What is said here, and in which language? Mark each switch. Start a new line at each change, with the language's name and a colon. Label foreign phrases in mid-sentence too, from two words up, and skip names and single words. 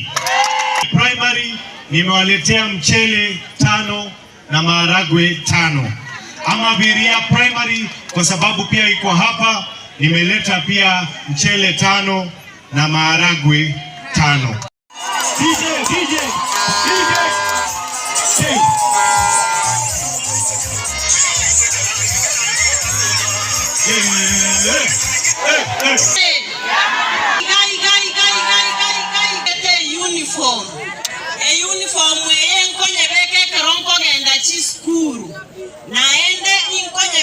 Swahili: Primary nimewaletea mchele 5 na maharagwe 5. Amabiria primary kwa sababu pia iko hapa, nimeleta pia mchele 5 na maharagwe 5. DJ. Hey.
Gusii: Uniform yenkonye beke keronko genda chi school naende inkonye